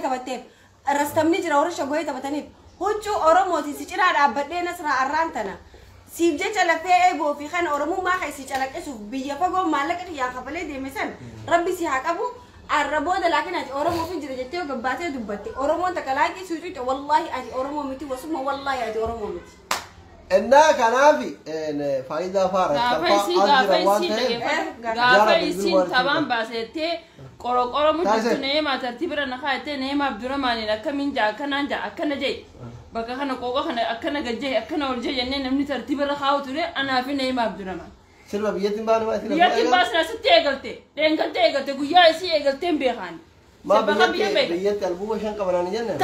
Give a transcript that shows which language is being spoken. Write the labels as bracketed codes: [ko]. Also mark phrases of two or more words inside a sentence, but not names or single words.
[om] taphatteef rastamni jira warra shagoyee taphataniif huccuu Oromooti si ciraa dhaabbadhee Nasraa arraan tana siif jecha lafee eegoo fi kan Oromummaa kan si calaqqisuuf biyya fagoo maallaqa xiyyaa kafalee deeme san rabbi si haa qabu arraboota laakiin ati Oromoo fi jira jettee gabbaatee dubbatti Oromoon takka laaqii suucuuca wallahi ati Oromoo miti wasuma wallahi ati Oromoo miti innaa kanaafi faayidaa faara gaafa isin tabaan baasettee qorqoro mutu neema tartiibira naqaatee neema Abdurrahmaan akkamiin jaa akkanaan jaa akkana jee bakka kana qoqa kana akkana gajjee akkana ol jee jennee namni tartiibira kaa'u ture anaa fi neema Abdurrahmaan sirba biyyattiin baanuma isin biyyattiin baasna sitti eegalte dheengattee eegalte guyyaa isii eegalteen beekan maa biyyatti albuuba shan qabanaan jennaan